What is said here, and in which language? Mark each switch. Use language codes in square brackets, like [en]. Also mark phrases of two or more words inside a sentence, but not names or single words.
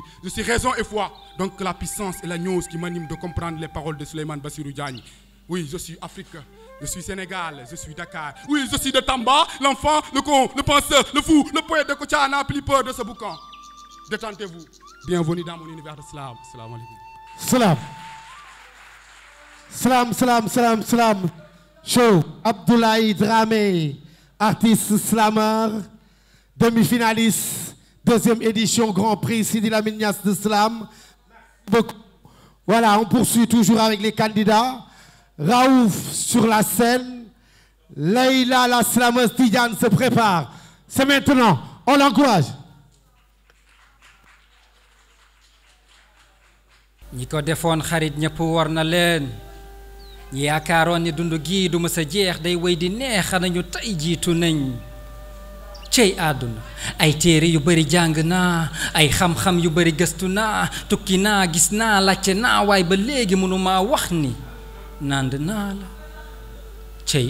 [fr] Je suis raison et foi, donc la puissance et la gnose qui m'animent de comprendre les paroles de Souleymane Bassirou Diagne. Oui, je suis Afrique, je suis Sénégal, je suis Dakar. Oui, je suis de Tamba, l'enfant, le con, le penseur, le fou, le poète de Kocha n'a plus peur de ce boucan. Détendez-vous. Bienvenue dans mon univers de slam. [ar] سلام عليكم. Salam. سلام سلام سلام سلام. [fr] Show. Abdoulaye Dramé, artiste slammer, demi-finaliste, deuxième édition Grand Prix Sidi Lamine Niasse de Slam. Voilà, on poursuit toujours avec les candidats. Raouf sur la scène. Leïla, la slameuse Tidiane se prépare. C'est maintenant. On l'encourage. [wo] ñi ko defoon xarit ñëpp war na leen ñi yaakaaroon ni dund gii du mësa jeex day wéy di neex nañu tey jiitu nañ cey àdduna ay téere yu bari jàng naa ay xam-xam yu bari gëstu naa tukki naa gis naa laajte naa waaye ba léegi mënuma wax ni nand naa la cey